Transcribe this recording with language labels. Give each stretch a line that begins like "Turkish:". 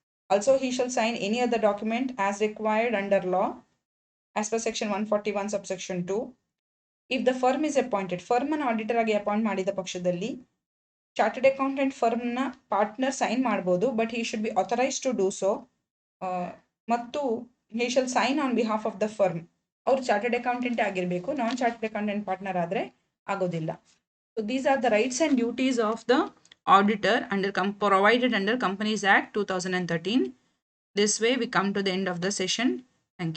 English: Also he shall sign any other document as required under law as per section 141 subsection 2. If the firm is appointed,
Kannada: firm ಅನ್ನು auditor ಆಗಿ appoint ಮಾಡಿದ ಪಕ್ಷದಲ್ಲಿ chartered accountant ಫರ್ಮ್ನ partner sign ಮಾಡ್ಬೋದು, but
English: he should be authorized to do so. ಮತ್ತು he shall sign on behalf of the firm.
Kannada: ಅವ್ರು chartered accountant ಆಗಿರಬೇಕು, ನಾನ್ chartered accountant partner ಆದರೆ ಆಗೋದಿಲ್ಲ.
English: So these are the rights and duties of the auditor provided under Companies Act 2013. This way we come to the end of the session. Thank you.